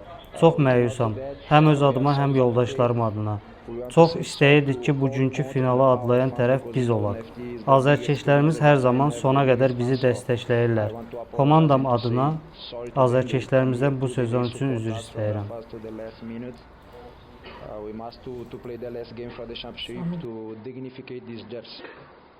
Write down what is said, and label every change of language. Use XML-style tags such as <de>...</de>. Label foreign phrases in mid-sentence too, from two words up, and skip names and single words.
<az>Çox məyusam, həm öz adıma, həm yoldaşlarım adına. Çox istəyirdik ki, bugünkü finalı adlayan tərəf biz olaq. Azərkeşlərimiz hər zaman sona qədər bizi dəstəkləyirlər. Komandam adına azərkeşlərimizdən bu sezon üçün üzr istəyirəm.</az> <en>We must to play the last game for the championship to dignify this jersey.</en>